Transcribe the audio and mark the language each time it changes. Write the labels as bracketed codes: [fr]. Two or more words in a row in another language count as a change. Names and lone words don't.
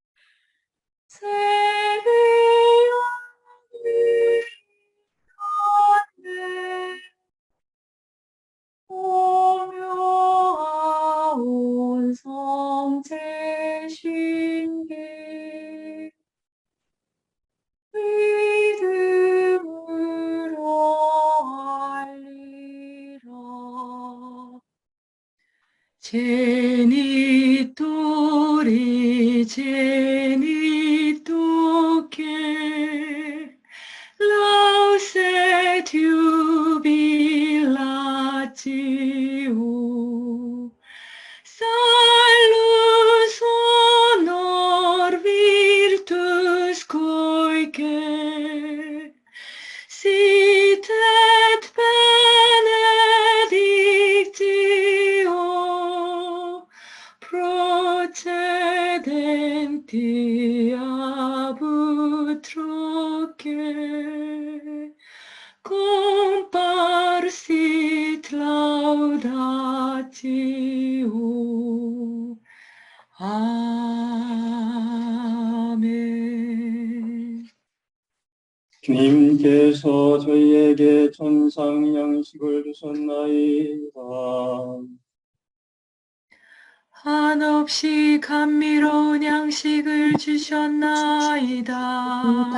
[ko] 세계의 가운데 오묘하온 성체 신비 믿음으로 알리라. [la] Genitori Genitoque lauset jubilatio salus honor virtus coique sit et benedictio procedenti ab utroque comparsit laudatio. [ko] 아멘. 주님께서 저희에게 천상 양식을 주셨나이다. 한없이 감미로운 양식을 주셨나이다.